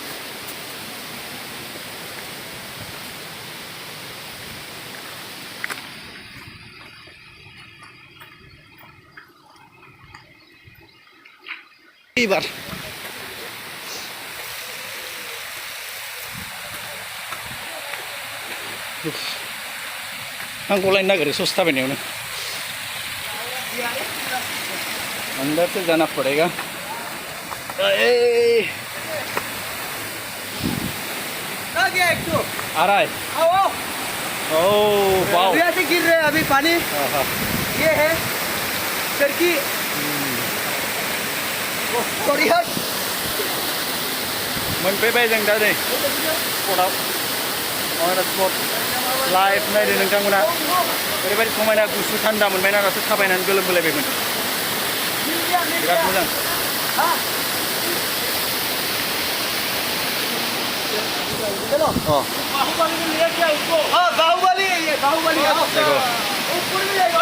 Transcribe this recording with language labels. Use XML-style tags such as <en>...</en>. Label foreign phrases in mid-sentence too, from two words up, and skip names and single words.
<brx>एबार आं गलायनो नागिरो ससे थाबायनायावनो</brx> <hi>अंदर से जाना पड़ेगा आ गया एक तो आ रहा है आओ ओह वाओ यहाँ से गिर रहे हैं अभी पानी ये है सरकी सॉरी हट</hi> <brx>मोनफैबाय जों दा नै स्पटआव</brx> <en>on spot live</en> <brx>नायदो नोंथांमोना ओरैबायदि समायना गुसु थान्दा मोनबायना दासो थाबायनानै गोलोमबोलायबायमोन बिराद मोजां</brx> <hi>चलो बाहुबली में लिया क्या उसको हाँ बाहुबली है ये बाहुबली देखो ऊपर में जाएगा</hi>